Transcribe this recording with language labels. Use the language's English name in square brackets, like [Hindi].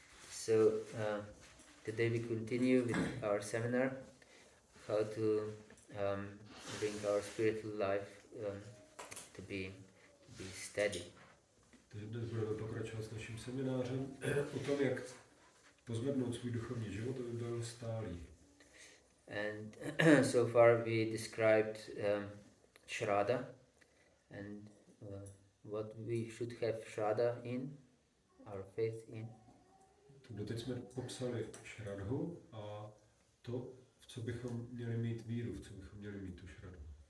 [English] So today we continue with our seminar, how to bring our spiritual life to be steady. [Czech] Takže dnes budeme pokračovat s naším seminářem o tom, jak pozvednout svůj duchovní život, aby byl stálý. And so far we described Shraddha and what we should have Shraddha in, our faith in. Doteď jsme popsali šradhu a to, v co bychom měli mít víru, v co bychom měli mít tu šradhu.